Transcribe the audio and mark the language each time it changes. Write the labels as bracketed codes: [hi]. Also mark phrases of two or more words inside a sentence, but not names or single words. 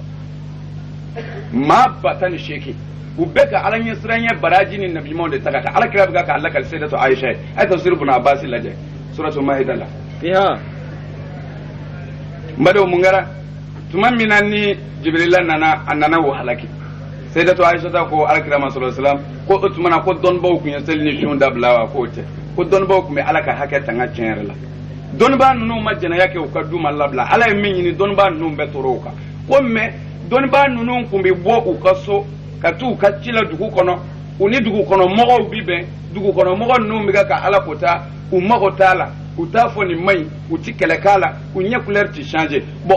[bm] maa ba tan ni seegin u bɛɛ ka ala ɲɛsiranya baraji ni nabiɲumanw de ta ka kan ala kira bɛ k'a lakali Sayyidatu Aisha ye a ye tafsir Ibn Abbas lajɛ suratu Maida la fiha mbado mun kɛra tuma min na ni Jibrila nana a nana o halaki Sayyidatu Aisha ta ko alakira [ar] sallallahu alaihi wasallam [bm] ko o tuma na ko dɔnnibaw kun ye seli ni sun dabila wa k'o tɛ ko dɔnnibaw kun bɛ ala ka hakɛ tanga tiɲɛ yɛrɛ la dɔnnibaa ninnu ma jɛnɛya kɛ u ka du ma labila ala ye min ɲini dɔnnibaa ninnu bɛɛ tɔɔrɔ o kan ko mɛ dɔnnibaa ninnu kun bɛ bɔ u ka so ka t'u ka ci la dugu kɔnɔ u ni dugu kɔnɔ mɔgɔw bi bɛn dugu kɔnɔ mɔgɔ ninnu bɛ ka ala kota u mago t'a la u t'a fɔ nin maɲi u ti kɛlɛ k'a la u ɲɛ couleur ti changer bon